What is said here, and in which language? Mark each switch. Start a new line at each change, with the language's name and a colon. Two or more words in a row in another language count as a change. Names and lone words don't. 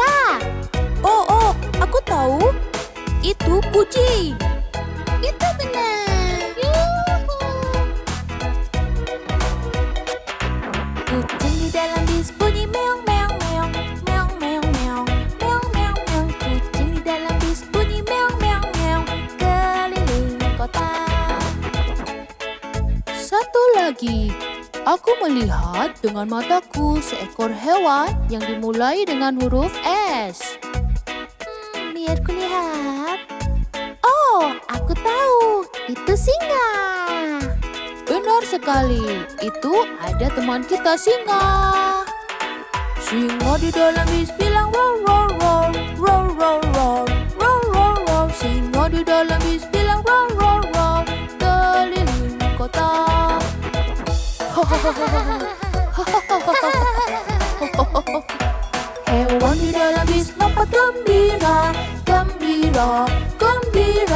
Indonesian: Oh, aku tahu. Itu kucing. Itu benar. Yuhu. Kucing di dalam bis bunyi meong meong meong, meong meong meong, meong meong meong. Kucing di dalam bis bunyi meong meong meong keliling kota. Satu lagi. Aku melihat dengan mataku seekor hewan yang dimulai dengan huruf S. Biar kulihat. Oh, aku tahu. Itu singa. Benar sekali, itu ada teman kita singa. Singa di dalam bis bilang roar roar roar, roar roar roar, roar roar roar. Singa di dalam bis bilang roar roar roar, keliling kota. Hewan di dalam bis lompat gembira, gembira, gembira.